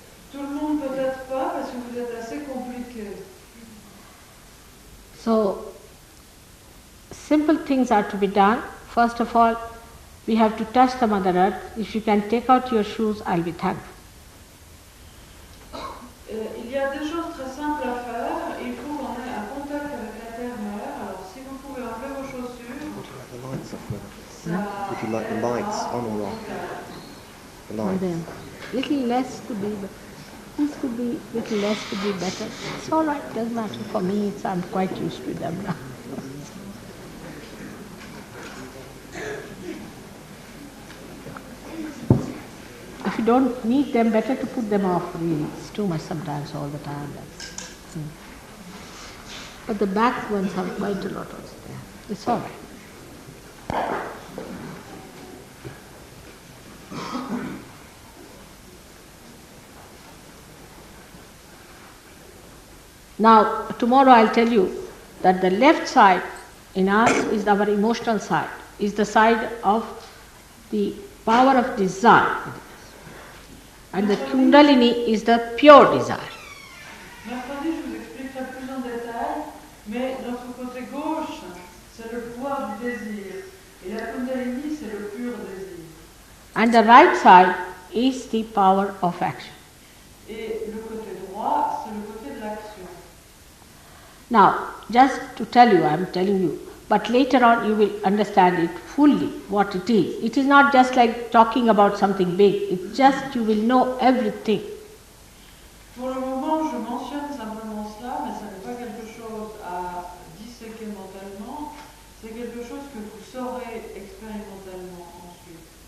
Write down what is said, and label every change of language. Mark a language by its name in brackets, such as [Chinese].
[French] Tout le monde peut-être pas parce que vous êtes assez compliqué. [English] So, simple things are to be done. First of all, we have to touch the Mother Earth. If you can take out your shoes, I'll be thankful. [French] Il y a des choses très simples à faire. Il faut qu'on ait un contact avec la Terre-Mère. Alors, si vous pouvez enlever vos chaussures, [English] Would you like the lights off now? Would you like the lights on or off? The lights. then, little less could be, this could be, little less could be better. It's all right, doesn't matter. For me, I'm quite used to them now. If you don't need them, better to put them off really. It's too much sometimes, all the time. But the back ones have quite a lot also. Yeah. It's all right. Now, tomorrow I'll tell you that the left side in us is our emotional side, is the side of the power of desire. And the Kundalini is the pure desire. [French] mercredi, je vous expliquerai plus en détail, mais notre côté gauche, c'est le pouvoir du désir. Et la Kundalini, c'est le pur désir. [English] And the right side is the power of action. [French] Et le côté droit, c'est le côté de l'action. [English] Now, just to tell you, I am telling you, but later on you will understand it fully, what it is. It is not just like talking about something big, it's just you will know everything. [French] Pour le moment, je mentionne simplement cela, mais ce n'est pas quelque chose à disséquer mentalement, c'est quelque chose que vous saurez expérimentalement ensuite.